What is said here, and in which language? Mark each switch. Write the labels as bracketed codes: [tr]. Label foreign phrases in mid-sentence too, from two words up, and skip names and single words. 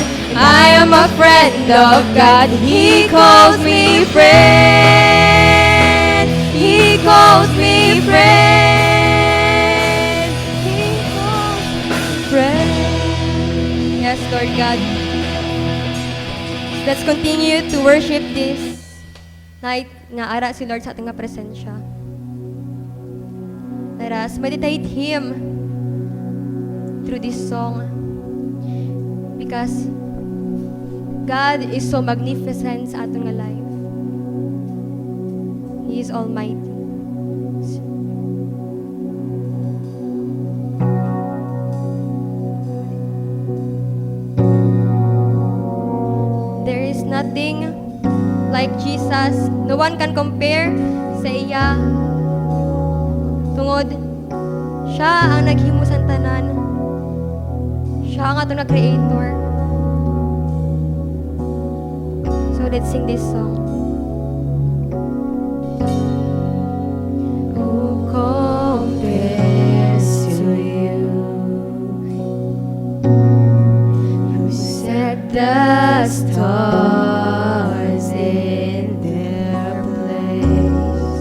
[en] I am a friend of God. He calls me friend. He calls me friend. He calls me friend. Yes, Lord God. Let's continue to worship this night [hil] nga ara si Lord sa ating nga presensya. [en] Let us meditate Him through this song because God is so magnificent [hil] sa ating nga [en] life. He is almighty. There is nothing like Jesus. No one can compare [hil] sa iya. Tungod, siya ang naghimo sa tanan. Siya ang atong na-creator. [en] So let's sing this song. Who compares to you? Who set the stars in their place?